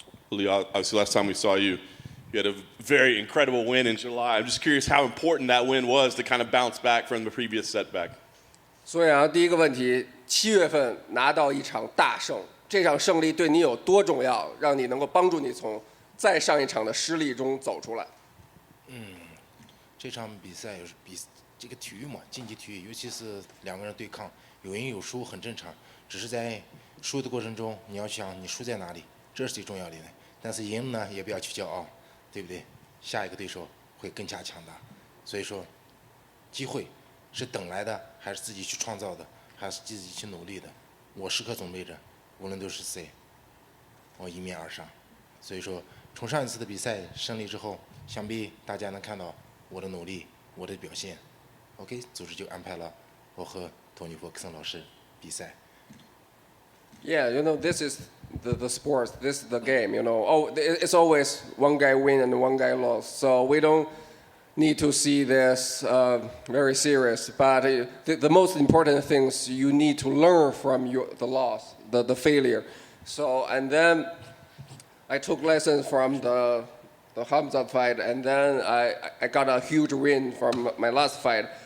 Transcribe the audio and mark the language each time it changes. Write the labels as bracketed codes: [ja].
[en] Julio, obviously last time we saw you, you had a very incredible win in July. I'm just curious how important that win was to kind of bounce back from the previous setback. [zh] 所以啊，第一个问题，7月份拿到一场大胜，这场胜利对你有多重要，让你能够帮助你从再上一场的失利中走出来？这场比赛这个体育嘛，竞技体育，尤其是两个人对抗，有赢有输很正常。只是在输的过程中，你要想你输在哪里，这是最重要的。但是赢呢，也不要去骄傲，对不对？下一个对手会更加强大。所以说，机会是等来的，还是自己去创造的，还是自己去努力的？我时刻准备着，无论都是谁，我迎面而上。所以说，从上一次的比赛胜利之后，想必大家能看到我的努力，我的表现。 OK， 组织就安排了我和托尼·弗克森老师比赛。 [en] Yeah, this is the sport. This is the game. It's always one guy win and one guy lose. So we don't need to see this very serious. But the most important things you need to learn from the loss, the failure. So and then I took lessons from the Hamza fight, and then I got a huge win from my last fight.